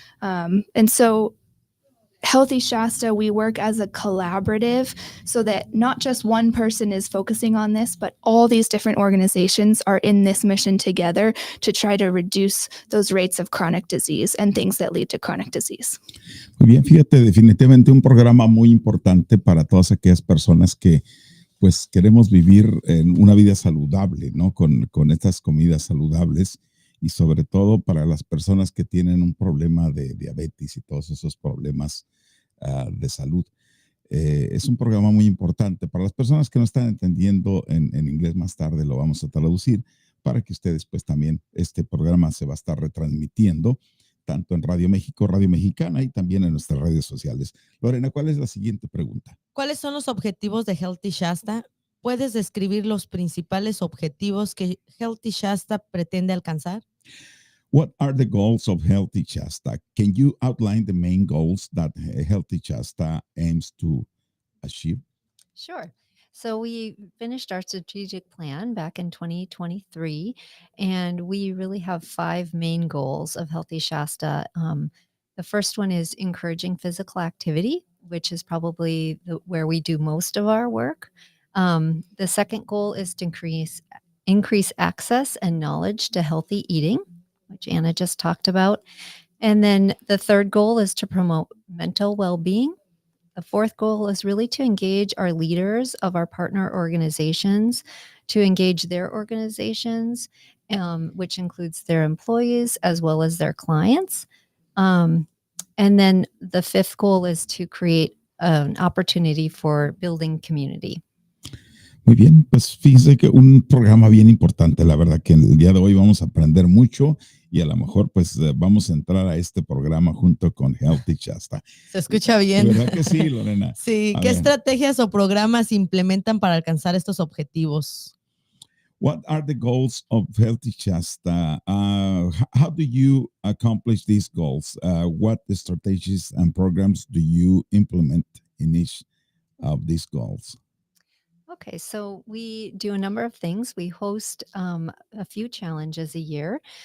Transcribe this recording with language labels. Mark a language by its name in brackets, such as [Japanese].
[English] And so Healthy Shasta, we work as a collaborative so that not just one person is focusing on this, but all these different organizations are in this mission together to try to reduce those rates of chronic disease and things that lead to chronic disease. [Spanish] Muy bien, fíjate, definitivamente un programa muy importante para todas aquellas personas que pues queremos vivir en una vida saludable, ¿no? Con estas comidas saludables y sobre todo para las personas que tienen un problema de diabetes y todos esos problemas de salud. Es un programa muy importante. Para las personas que no están entendiendo en inglés, más tarde lo vamos a traducir para que ustedes pues también, este programa se va a estar retransmitiendo tanto en Radio México, Radio Mexicana y también en nuestras redes sociales. Lorena, ¿cuál es la siguiente pregunta? ¿Cuáles son los objetivos de Healthy Shasta? ¿Puedes describir los principales objetivos que Healthy Shasta pretende alcanzar? [English] What are the goals of Healthy Shasta? Can you outline the main goals that Healthy Shasta aims to achieve? Sure. So we finished our strategic plan back in 2023, and we really have 5 main goals of Healthy Shasta. The first one is encouraging physical activity, which is probably where we do most of our work. The second goal is to increase access and knowledge to healthy eating, which Anna just talked about. And then the third goal is to promote mental well-being. The fourth goal is really to engage our leaders of our partner organizations, to engage their organizations, which includes their employees as well as their clients. And then the fifth goal is to create an opportunity for building community. [Spanish] Muy bien, pues fíjense que un programa bien importante, la verdad que el día de hoy vamos a aprender mucho y a lo mejor pues vamos a entrar a este programa junto con Healthy Shasta. Se escucha bien. ¿De verdad que sí, Lorena? Sí, ¿qué estrategias o programas implementan para alcanzar estos objetivos? [English] What are the goals of Healthy Shasta? How do you accomplish these goals? What strategies and programs do you implement in each of these goals? Okay, so we do a number of things. We host a few challenges a year.